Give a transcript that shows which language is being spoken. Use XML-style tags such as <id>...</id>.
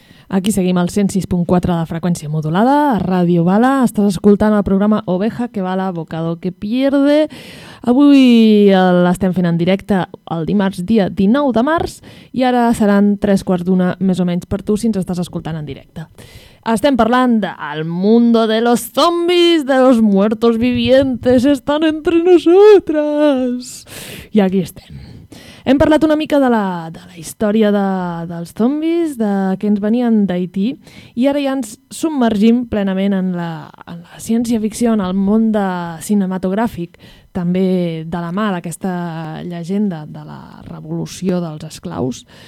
<ca>Aquí seguim al 106.4 de freqüència modulada, a Ràdio Bala. Estàs escoltant el programa Oveja que bala, bocado que pierde. Avui l'estem fent en directe el dimarts, dia 19 de març, i ara seran 3:15 més o menys per tu si ens estàs escoltant en directe. Estem parlant</ca> <es>del mundo de los zombies, de los muertos vivientes, están entre nosotras.</es> <ca>I aquí estem. Hem parlat una mica de la història dels zombis, de que ens venien d'Haití, i ara ja ens submergim plenament en la ciència-ficció, en el món de cinematogràfic, també de la mà d'aquesta llegenda de la revolució dels esclaus.</ca>